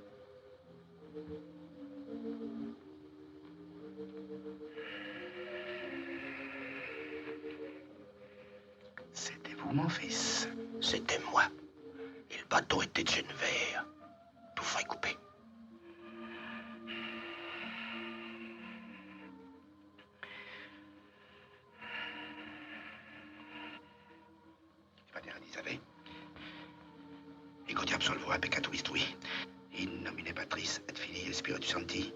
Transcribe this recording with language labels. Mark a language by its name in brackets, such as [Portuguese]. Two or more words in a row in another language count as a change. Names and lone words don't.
[French] C'était vous, mon fils? C'était moi. Et le bâton était de chêne vert. Tout frais coupé. [Latin] Ego ti absolvo peccatus tui. In nomine Patris et Filii et Spiritus Sancti.